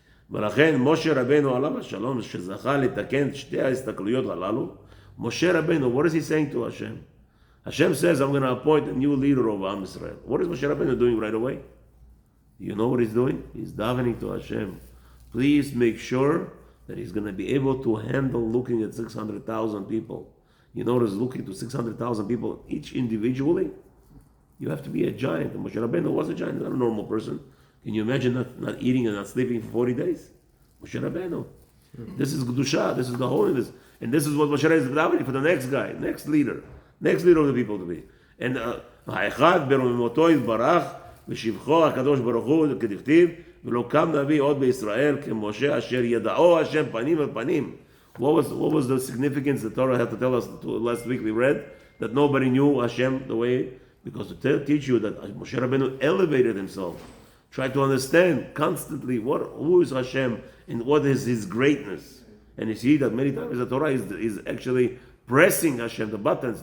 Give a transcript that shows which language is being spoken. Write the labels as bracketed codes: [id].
[he] ולכן משה רבנו עליו השלום שזכה לתקן שתי ההסתכלויות הללו. [en] Moshe Rabbeinu, what is he saying to Hashem? Hashem says, I'm going to appoint a new leader over Am Israel. What is Moshe Rabbeinu doing right away? You know what he's doing? He's davening to Hashem. Please make sure that he's going to be able to handle looking at 600,000 people. You notice looking to 600,000 people, each individually, you have to be a giant. And Moshe Rabbeinu was a giant, not a normal person. Can you imagine not eating and not sleeping for 40 days? Moshe Rabbeinu. This is Kedusha, this is the holiness. And this is what Moshe Rabbeinu is davening for the next guy, next leader of the people to be. [he] And האחד ברוממותו יתברך ושבחו הקדוש ברוך הוא כדכתיב ולא קם נביא עוד בישראל כמשה אשר ידעו השם פנים אל פנים. [en] What was the significance the Torah had to tell us last week we read? That nobody knew Hashem the way, because to teach you that Moshe Rabbeinu elevated himself, tried to understand constantly who is Hashem and what is His greatness. And you see that many times the Torah is actually pressing Hashem the buttons.